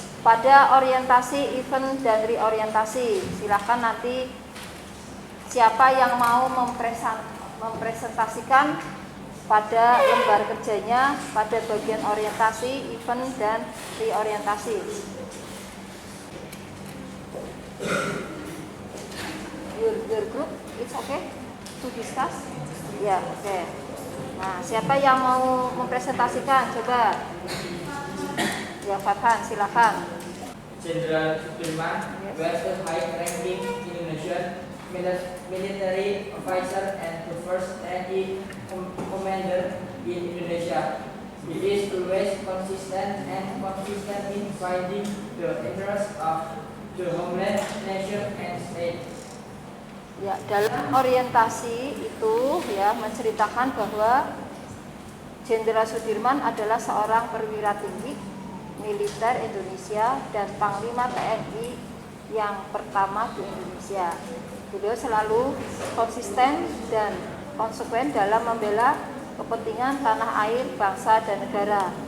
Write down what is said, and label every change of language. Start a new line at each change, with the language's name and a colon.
Indonesian: Pada orientasi, event dan reorientasi, silahkan nanti siapa yang mau mempresentasikan pada lembar kerjanya pada bagian orientasi, event dan reorientasi.
English: Your group, it's okay to discuss?
Indonesian: Ya, oke. Nah, siapa yang mau mempresentasikan? Coba. Ya, Fathan, silakan.
English: Jenderal Sudirman was a high-ranking Indonesian military officer and the first NI commander in Indonesia. He is always consistent in fighting the interests of the homeland, nation, and state.
Indonesian: Ya, dalam orientasi itu ya menceritakan bahwa Jenderal Sudirman adalah seorang perwira tinggi militer Indonesia dan Panglima TNI yang pertama di Indonesia. Beliau selalu konsisten dan konsekuen dalam membela kepentingan tanah air, bangsa dan negara.